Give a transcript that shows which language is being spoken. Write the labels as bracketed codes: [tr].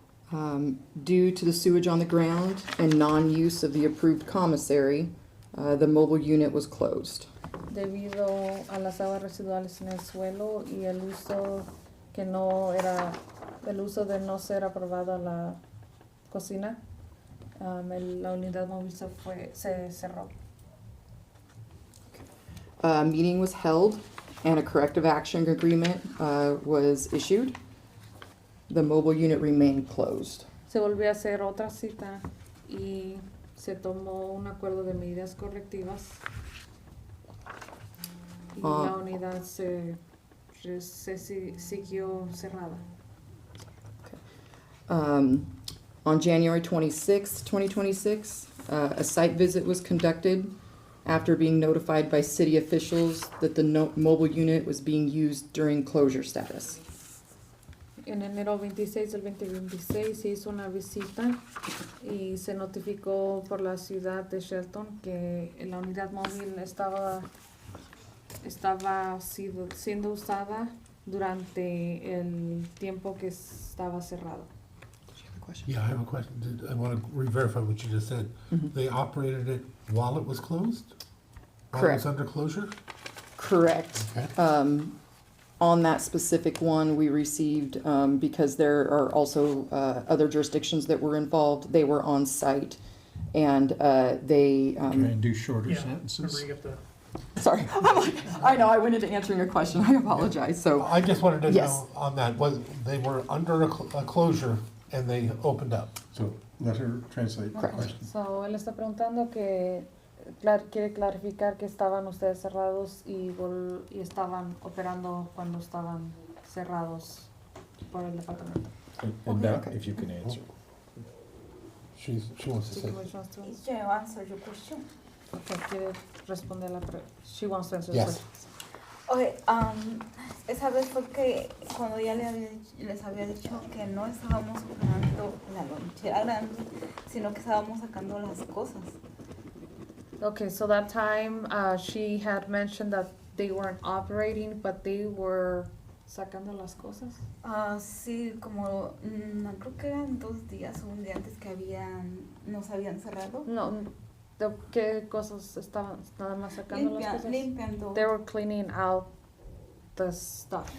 [en] Due to the sewage on the ground and non-use of the approved commissary, the mobile unit was closed. [es] Debido a las aguas residuales en el suelo y el uso que no era, el uso de no ser aprobada la cocina, la unidad móvil se cerró. [en] A meeting was held and a corrective action agreement was issued. The mobile unit remained closed. [es] Se volvió a hacer otra cita y se tomó un acuerdo de medidas correctivas y la unidad se siguió cerrada. [en] On January 26, 2026, a site visit was conducted after being notified by city officials that the mobile unit was being used during closure status. [es] En enero 26 del 2026 se hizo una visita y se notificó por la ciudad de Shelton que la unidad móvil estaba siendo usada durante el tiempo que estaba cerrado. [en] Yeah, I have a question. I want to re-verify what you just said. Mhm. They operated it while it was closed? While it Correct. was under closure? Correct. Okay. On that specific one, we received, because there are also other jurisdictions that were involved, they were on site and they. Try and do shorter Yeah, sentences. remember you get the Sorry, I'm like, I know, I went into answering your question, I apologize, so. I just wanted to Yes. know on that, they were under a closure and they opened up. So let her translate the Correct. question. [es] So, él está preguntando que quiere clarificar que estaban ustedes cerrados y estaban operando cuando estaban cerrados por el departamento. [en] And now, if you can answer. She wants to say. You answer your question. Okay, [es] quiere responder la pregunta. [en] She wants to answer the Yes. question. [es] Okay, esa vez fue que cuando ya les había dicho que no estábamos operando la lonchera grande, sino que estábamos sacando las cosas. [en] Okay, so that time she had mentioned that they weren't operating, but they were [es] sacando las cosas. Sí, como creo que eran 2 días o un día antes que nos habían cerrado. No, ¿qué cosas estaban nada más sacando las cosas? Limpiando. [en] They were cleaning out the stuff,